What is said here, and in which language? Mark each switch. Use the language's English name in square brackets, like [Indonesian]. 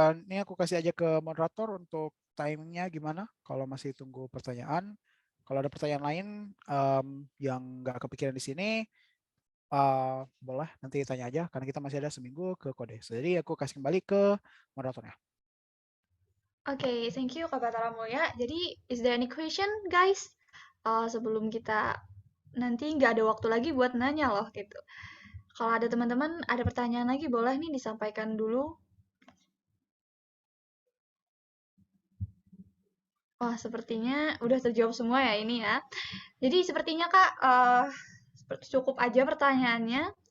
[Indonesian] Ini aku kasih aja ke moderator untuk timingnya gimana. Kalau masih tunggu pertanyaan, kalau ada pertanyaan lain yang nggak kepikiran di sini, boleh nanti tanya aja. Karena kita masih ada seminggu ke kode. Jadi aku kasih kembali ke moderatornya. Oke, [English] thank you [Indonesian] Ka Batara Mulya. Jadi, [English] is there any question, guys? [Indonesian] Sebelum kita nanti nggak ada waktu lagi buat nanya loh gitu. Kalau ada teman-teman ada pertanyaan lagi boleh nih disampaikan dulu. Wah, sepertinya udah terjawab semua ya ini ya. Jadi sepertinya Kak cukup aja pertanyaannya.